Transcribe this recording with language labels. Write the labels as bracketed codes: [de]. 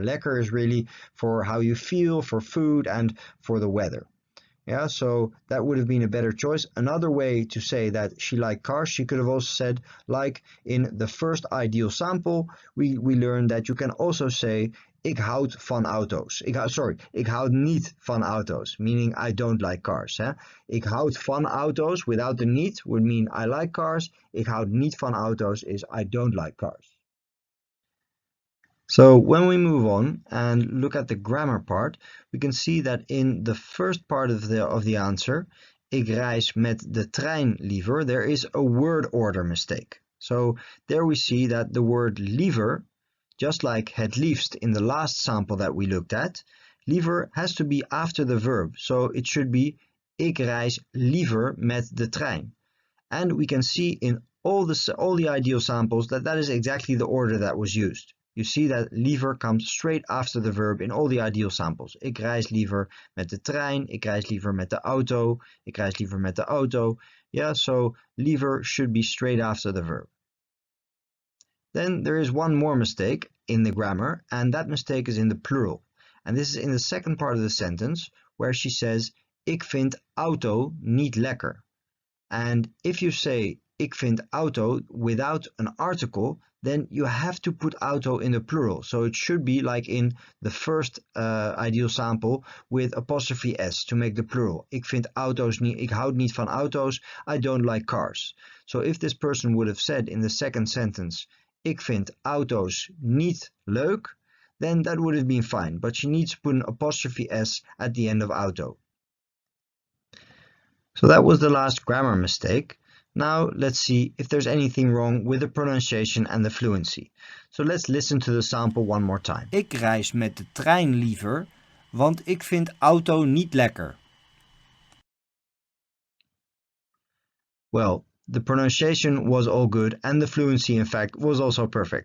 [en] Lekker is really for how you feel, for food, and for the weather. Yeah, so that would have been a better choice. Another way to say that she liked cars, she could have also said, like in the first ideal sample, we learned that you can also say, [nl] ik houd van auto's. Ik houd niet van auto's, [en] meaning I don't like cars. [nl] Ik houd van auto's [en] without the niet would mean I like cars. [nl] Ik houd niet van auto's [en] is I don't like cars. So when we move on and look at the grammar part, we can see that in the first part of the answer, [nl] ik reis met de trein liever, [en] there is a word order mistake. So there we see that the word liever, just like het liefst in the last sample that we looked at, liever has to be after the verb. So it should be [nl] ik reis liever met de trein. [en] And we can see in all the ideal samples that is exactly the order that was used. You see that liever comes straight after the verb in all the ideal samples. [nl] Ik reis liever met de trein, ik reis liever met de auto, ik reis liever met de auto. [en] Yeah, so liever should be straight after the verb. Then there is one more mistake in the grammar, and that mistake is in the plural. And this is in the second part of the sentence, where she says, [nl] ik vind auto niet lekker. [en] And if you say, [nl] ik vind auto [en] without an article, then you have to put auto in the plural. So it should be like in the first ideal sample with apostrophe s to make the plural. [nl] Ik vind auto's niet, ik houd niet van auto's, [en] I don't like cars. So if this person would have said in the second sentence, [nl] ik vind auto's niet leuk, [en] then that would have been fine. But she needs to put an apostrophe s at the end of auto. So that was the last grammar mistake. Now let's see if there's anything wrong with the pronunciation and the fluency. So let's listen to the sample one more time. [nl] Ik reis met de trein liever, want ik vind auto niet lekker. [en] Well, the pronunciation was all good and the fluency in fact was also perfect.